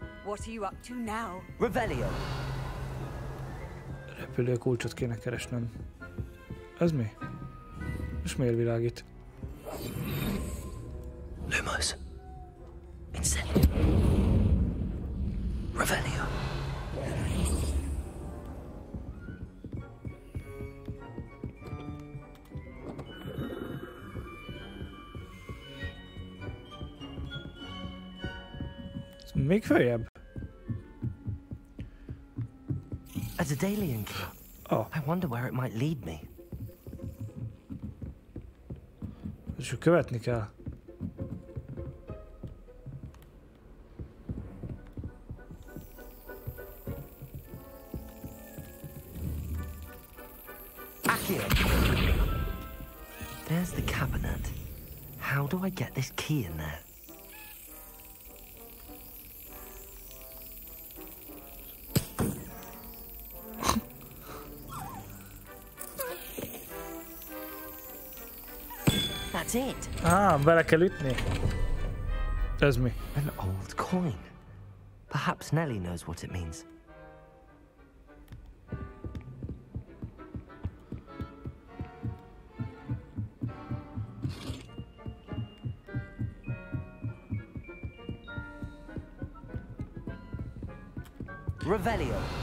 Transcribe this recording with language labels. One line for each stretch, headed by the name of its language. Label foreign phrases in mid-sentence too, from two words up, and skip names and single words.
English: What are you up to now? Revelio.
Hungarian: Repülőkulcsot kéne keresnem. Ez mi? És miért világít? Lumos. Incendio. Revelio. Még följebb?
English: A Daedalian key. Oh. I wonder where it might lead me.
Hungarian: És követni kell. Accio.
English: There's the cabinet. How do I get this key in there? That's it.
Hungarian: Bele kell ütni. Ez mi?
English: An old coin. Perhaps Nelly knows what it means. Revelio.